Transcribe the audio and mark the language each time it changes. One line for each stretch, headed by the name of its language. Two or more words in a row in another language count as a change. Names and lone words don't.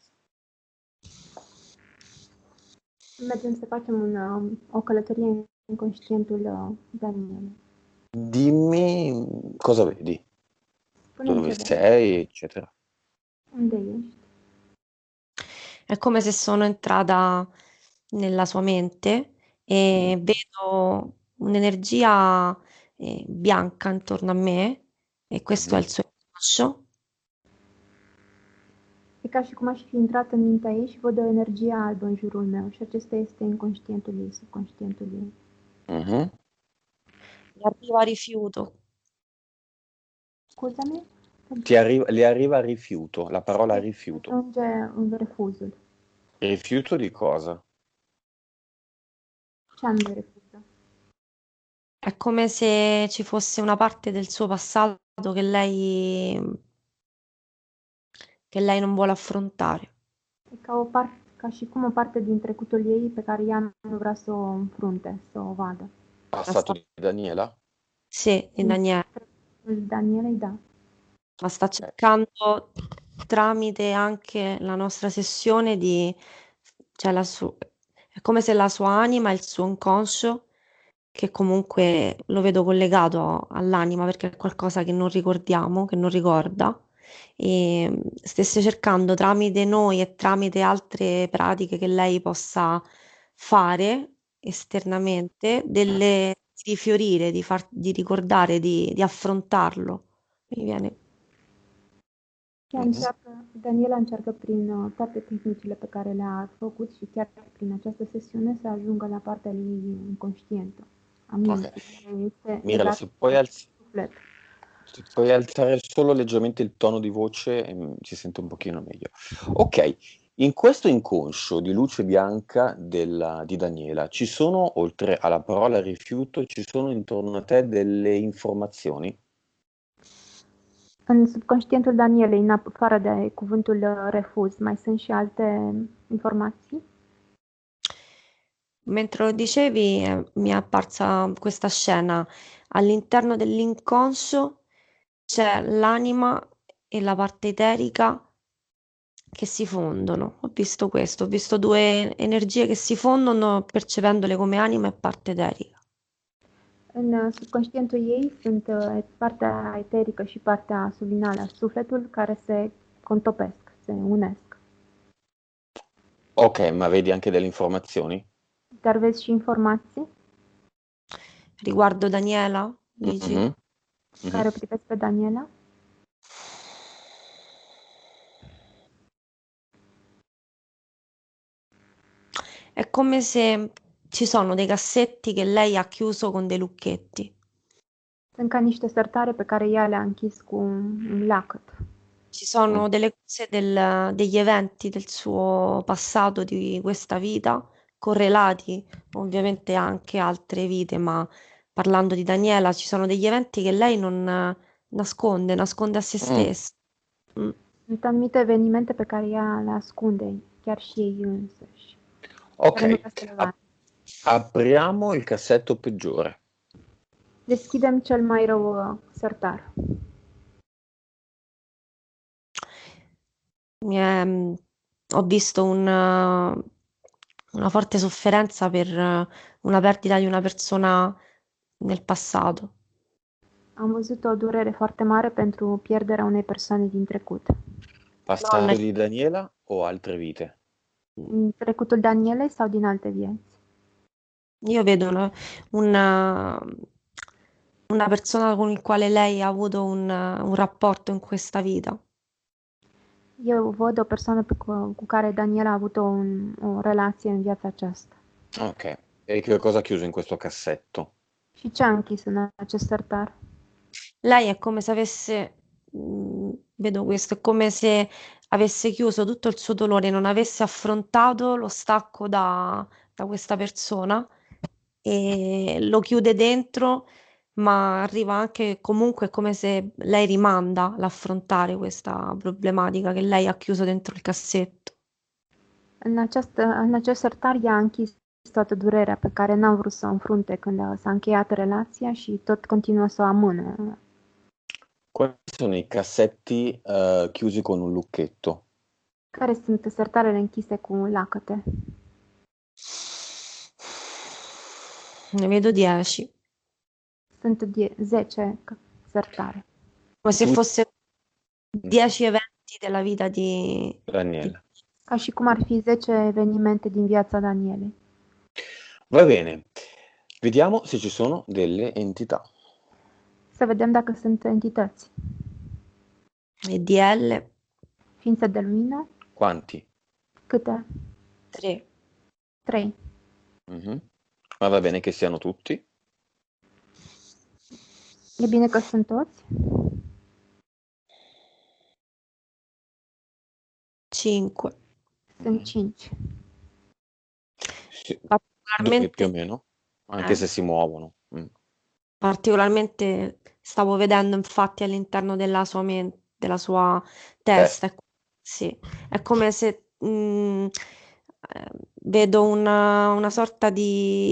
Romanian: Mergem să facem o călătorie în inconștientul Danielei.
Italian: Dimmi cosa vedi,
Romanian: Spune-mi
Italian: dove
Romanian: ce vedi.
Italian: sei, eccetera.
Romanian: Unde ești?
Italian: È come se sono entrata nella sua mente e vedo un'energia bianca intorno a me e questo è il suo inconscio.
Romanian: E ca și cum aș fi intrat în mintea ei și văd o energie albă în jurul meu și acesta este inconștientul ei, subconștientul ei. Mhm.
Italian: Mi arriva rifiuto.
Romanian: Scuzami?
Italian: Le arriva rifiuto, la parola rifiuto.
Romanian: Ajunge în refuzul.
Italian: Rifiuto di cosa?
Romanian: Ce anume refuză?
Italian: È come se ci fosse una parte del suo passato che lei non vuole affrontare.
Romanian: E ca și cum o parte din trecutul ei pe care ea nu vrea să o înfrunte, să o vadă.
Italian: Passato di Daniela? Sì, di Daniele.
Romanian: Danielei, da.
Italian: Ma sta cercando tramite anche la nostra sessione cioè è come se la sua anima e il suo inconscio, che comunque lo vedo collegato all'anima perché è qualcosa che non ricordiamo, che non ricorda, e stesse cercando tramite noi e tramite altre pratiche che lei possa fare esternamente, di fiorire, di ricordare, di affrontarlo. Mi viene. Mhm.
Romanian: Daniela încearcă prin toate tehnicile pe care le-a făcut și chiar prin această sesiune să ajungă la partea ei inconștientă, a Ok. minții, care este Mirela, legată de suflet.
Italian: se puoi alzare solo leggermente il tono di voce, si sente un pochino meglio. Ok, in questo inconscio di luce bianca di Daniela, ci sono, oltre alla parola rifiuto, ci sono intorno a te delle informazioni?
Romanian: În subconștientul Danielei, în afară de cuvântul refuz, mai sunt și alte informații?
Italian: Mentre lo dicevi, mi è apparsa questa scena. All'interno dell'inconscio c'è l'anima e la parte eterica che si fondono. Ho visto questo, ho visto due energie che si fondono percependole come anima e parte eterica.
Romanian: În subconștientul ei sunt partea eterică și partea subliminală, sufletul, care se contopesc, se unesc.
Italian: Ok, ma vedi anche delle informazioni?
Romanian: Dar vezi și informații
Italian: Riguardo Daniela, dici? Mhm, mhm.
Romanian: care privesc pe Daniela?
Italian: È come se ci sono dei cassetti che lei ha chiuso con dei lucchetti.
Romanian: Sunt ca niște sertare pe care ea le-a închis cu un lacăt.
Italian: Ci sono delle cose degli eventi del suo passato, di questa vita, correlati ovviamente anche a altre vite, ma parlando di Daniela, ci sono degli eventi che lei non nasconde a se stessa. Mm.
Romanian: Sunt anumite evenimente pe care ea le ascunde, chiar și ei însăși. Care nu Ok, vrea să le vadă.
Italian: apriamo il cassetto peggiore.
Romanian: Deschidem cel mai rău sertar.
Italian: Ho visto una forte sofferenza per una perdita di una persona nel passato.
Romanian: Am văzut o durere foarte mare pentru pierderea unei persoane din trecut.
Italian: Passato di Daniela o altre vite?
Romanian: În trecutul Danielei sau din alte vieți?
Italian: Io vedo una persona con il quale lei ha avuto un rapporto in questa vita.
Romanian: Eu văd o persoană cu care Daniela a avut o relație în viața aceasta.
Italian: Ok, e che cosa ha chiuso in questo cassetto?
Romanian: Și ce a închis în acest sertar?
Italian: Lei è come se avesse, vedo questo, è come se avesse chiuso tutto il suo dolore, non avesse affrontato lo stacco da questa persona e lo chiude dentro, ma arriva anche comunque come se lei rimanda l'affrontare questa problematica che lei ha chiuso dentro il cassetto.
Romanian: În acest sertar ea a închis toată durerea pe care n-am vrut să o înfrunte când s-a încheiat relația și tot continuă să o amână.
Italian: Quali sono i cassetti chiusi con un lucchetto?
Romanian: Care sunt sertarele închise cu lacăte?
Italian: Ne vedo 10,
Romanian: Sunt 10 sertare.
Italian: come se Tu- fosse 10 eventi della vita di Daniela.
Romanian: Ca și cum ar fi 10 evenimente din viața Danielei.
Italian: Va bene, vediamo se ci sono delle entità.
Romanian: Să vedem dacă sunt entități. EDL Ființe de lumină,
Italian: Quanti?
Romanian: câte?
Italian: 3.
Romanian: 3. Mhm.
Italian: Ma va bene che siano tutti?
Romanian: E bine că sunt toți?
Italian: 5.
Romanian: Sunt 5.
Italian: Sì, Particolarmente, più o meno, anche se si muovono. particolarmente stavo vedendo infatti all'interno della sua mente, della sua testa. Sì, è come se vedo una sorta di...